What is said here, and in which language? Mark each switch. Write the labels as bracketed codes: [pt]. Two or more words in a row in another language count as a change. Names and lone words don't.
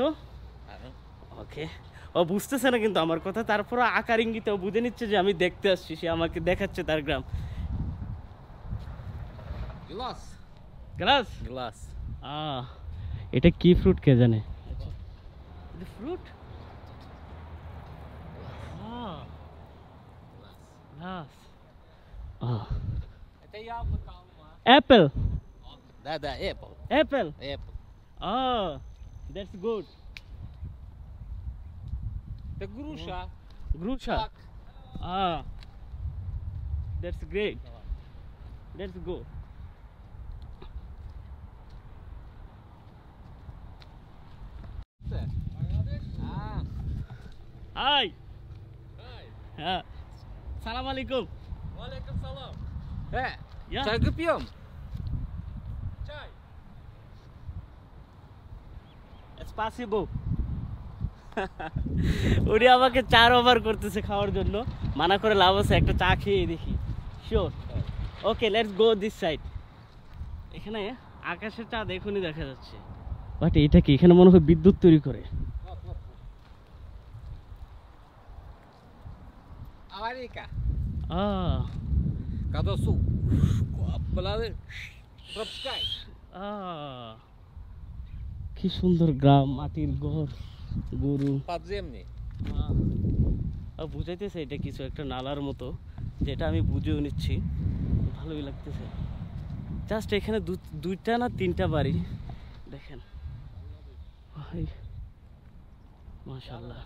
[bn] ওকে, ও বুঝতেছে না কিন্তু আমার কথা, তারপর আকার ইঙ্গিতে ও বুঝে নিচ্ছে যে আমি দেখতে আসছি, সে আমাকে দেখাচ্ছে তার গ্রাম। [ru] Глаз. [bn] গ্লাস? [ru] Глаз. [bn] এটা কি ফ্রুট কে জানে? [en] fruit glass. [ru] Это яблоко. [bn] অ্যাপেল? [ru] Да, да, Apple. [bn] অ্যাপেল? [en] Apple. That's good. [ru] Это груша. Груша? Так. [en] That's great. Let's go. Ah. Hi. [ar] سلام عليكم. عليكم سلام. [en] Yeah. [ru] Чайку пьем? Чай. [en] It's possible. [bn] উনি আমাকে 4 ওভার করতেছে খাওয়ার জন্য, মানা করে লাভ আছে, একটা চা খেয়ে দেখি। [en] Sure. Okay, let's go this side. [bn] এখানে আকাশের চাঁদ এখনই দেখা যাচ্ছে, বাট এটা কি, এখানে মনে হয় বিদ্যুৎ তৈরি করে। [ru] Аварийка. আহ Когда суп. Пропускай. [bn] কি সুন্দর গ্রাম, মাটির ঘর, গরু। [ru] Подземный. [bn] বুঝাইতেছে এটা কিছু একটা নালার মতো, যেটা আমি বুঝেও নিচ্ছি, ভালোই লাগতেছে। জাস্ট এখানে দুইটা না তিনটা বাড়ি দেখেন, মাশাআল্লাহ।